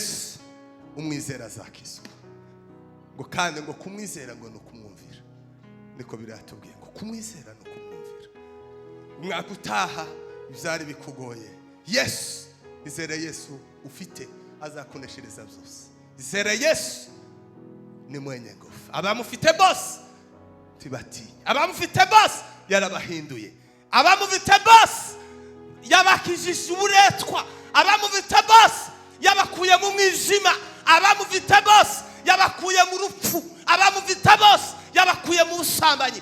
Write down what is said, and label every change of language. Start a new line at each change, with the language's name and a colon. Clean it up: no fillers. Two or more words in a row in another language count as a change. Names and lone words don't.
Rundi: Yesu umwizera azakizwa. Ngo kandi ngo kumwizera ngo ni ukumwumvira. Niko biratubwiye ngo kumwizera ni ukumwumvira. Umwaka utaha bizari bikugoye, Yesu, izere Yesu ufite azakuneshereza byose. Izere Yesu
Swahili: ni mwenye nguvu.
Rundi: Abamufite bose tibatinya. Abamufite bose yarabahinduye. Abamufite bose yabakijije uburetwa. Abamufite bose yabakuye mu mwijima. Abamufite bose yabakuye mu rupfu. Abamufite bose yabakuye mu busambanyi.